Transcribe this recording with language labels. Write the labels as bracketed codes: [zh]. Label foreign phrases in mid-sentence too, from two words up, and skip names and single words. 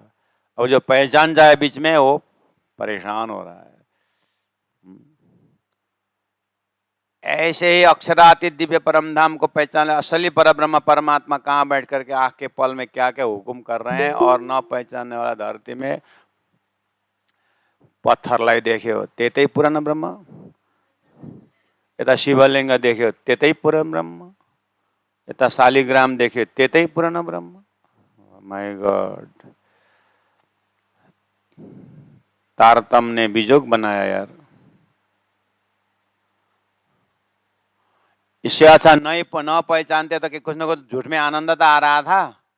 [hi] और जो पहचान जाए बीच में वो परेशान हो रहा है। ऐसे ही अक्षरातीत दिव्य परम धाम को पहचाने, असली परब्रह्म परमात्मा कहाँ बैठ करके आँख के पल में क्या क्या हुकुम कर रहे हैं, और न पहचानने वाला धरती में [ne] पत्थरलाई देख्यो त्यतै पुरानो ब्रह्म, यता शिवलिङ्ग देख्यो त्यतै पुरानो ब्रह्म, यता शालिग्राम देख्यो त्यतै पुरानो ब्रह्म। [en] my God, [hi] तारतम्य ने बीजोग बनाया यार। इससे अच्छा नहीं न पहचानते तो कि कुछ न कुछ झूठ में आनंद तो आ रहा था।